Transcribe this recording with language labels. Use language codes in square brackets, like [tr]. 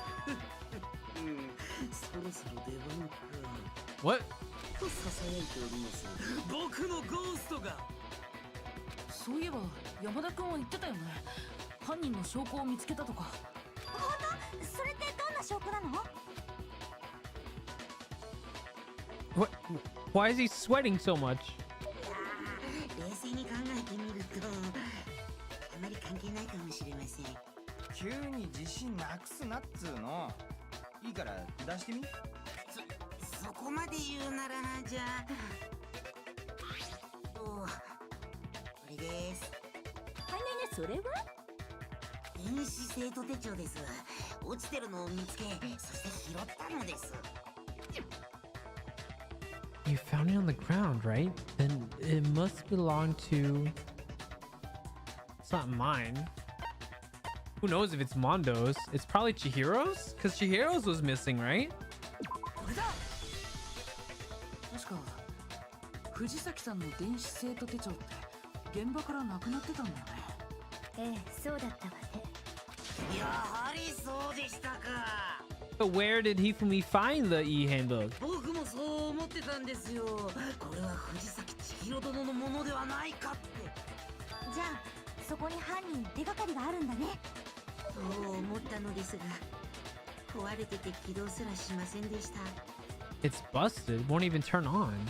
[ja] そろそろ出番か。 [en] What? [ja] と囁いております。僕のゴーストが。そういえば山田君は言ってたよね。犯人の証拠を見つけたとか。本当？それってどんな証拠なの？ [en] What? Why is he sweating so much? [ja] 冷静に考えてみるとあまり関係ないかもしれません。急に自信なくすなっつうの。いいから出してみ。そこまで言うならな。じゃあこれです。それは電子生徒手帳です。落ちてるのを見つけ、そして拾ったのです。 [en] You found it on the ground, right? Then it must belong to... It's not mine. Who knows if it's Mondo's? It's probably Chihiro's? Because Chihiro's was missing, right? [ja] 確か藤崎さんの電子生徒手帳って現場からなくなってたんだよね。ええ、そうだったわね。やはりそうでしたか。 [en] But where did Hifumi find the e-handbook? [ja] 僕もそう思ってたんですよ。これは藤崎千尋殿のものではないかって。じゃあそこに犯人の手がかりがあるんだね。そう思ったのですが、壊れてて起動すらしませんでした。 [en] It's busted. Won't even turn on.